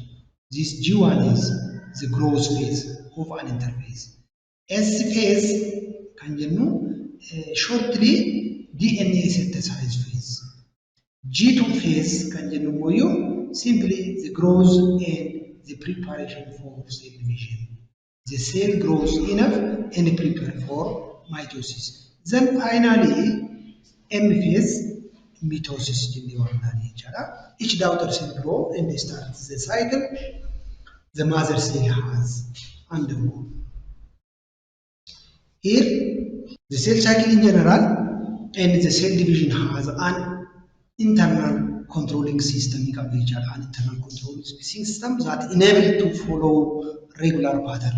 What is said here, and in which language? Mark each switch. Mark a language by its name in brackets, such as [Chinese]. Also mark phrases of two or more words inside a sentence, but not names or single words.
[English] This G1 is the growth phase of an interphase. S phase [Oromo] kan jennu [English] shortly DNA synthesis phase. G2 phase [Oromo] kan jennu immoo [English] simply the growth and the preparation for cell division. The cell grows enough and prepare for mitosis. Then finally M phase mitosis [Oromo] jennee waamna jechuudha. [English] Each daughter cell grow and starts the cycle the mother cell has undergone. Here, the cell cycle in general and the cell division has an internal controlling system, an internal controlling system that enables to follow regular pattern.